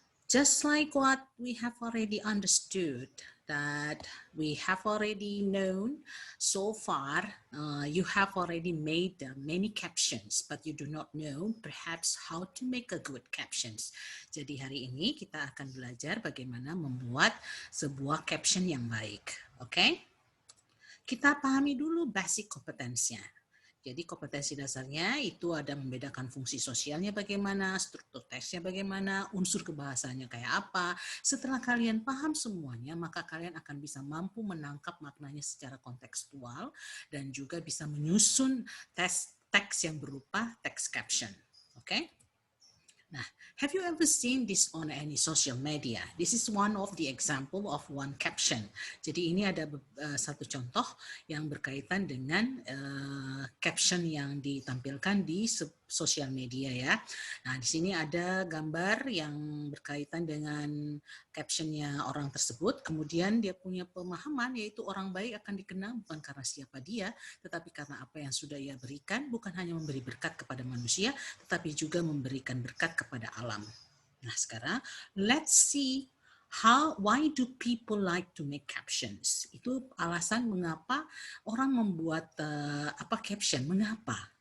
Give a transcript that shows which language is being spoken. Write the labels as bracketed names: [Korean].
[English] Just like what we have already understood, that we have already known so far, you have already made many captions, but you do not know perhaps how to make a good captions. [Indonesian] Jadi hari ini kita akan belajar bagaimana membuat sebuah caption yang baik. Oke? Kita pahami dulu basic kompetensinya. Jadi kompetensi dasarnya itu ada membedakan fungsi sosialnya bagaimana, struktur teksnya bagaimana, unsur kebahasanya kayak apa. Setelah kalian paham semuanya, maka kalian akan bisa mampu menangkap maknanya secara kontekstual dan juga bisa menyusun teks yang berupa teks caption. Oke? [English] Nah, have you ever seen this on any social media? This is one of the example of one caption. [Indonesian] Jadi ini ada satu contoh yang berkaitan dengan caption yang ditampilkan di sosial media ya. Nah, di sini ada gambar yang berkaitan dengan captionnya orang tersebut. Kemudian dia punya pemahaman yaitu orang baik akan dikenal bukan karena siapa dia, tetapi karena apa yang sudah ia berikan, bukan hanya memberi berkat kepada manusia, tetapi juga memberikan berkat kepada alam. Nah, sekarang [English] let's see why do people like to make captions? [Indonesian] Itu alasan mengapa orang membuat caption, mengapa?